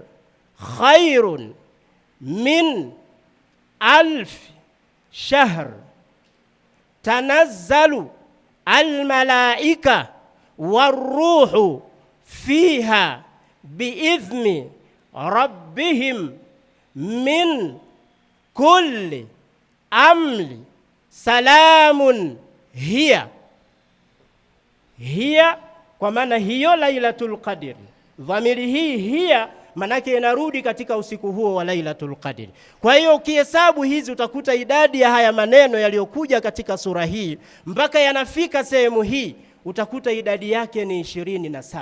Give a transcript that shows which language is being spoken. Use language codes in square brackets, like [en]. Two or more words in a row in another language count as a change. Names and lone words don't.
[ar] خير من ألف شهر تنزل الملائكة والروح فيها بإذن ربهم من كل أمر سلام هي. [sw] Hiya kwa maana hiyo Lailatul Qadr, dhamiri hii hiya manake inarudi katika usiku huo wa Lailatul Qadr. Kwa hiyo ukihesabu hizi utakuta idadi ya haya maneno yaliyokuja katika sura hii mpaka yanafika sehemu hii utakuta idadi yake ni 27.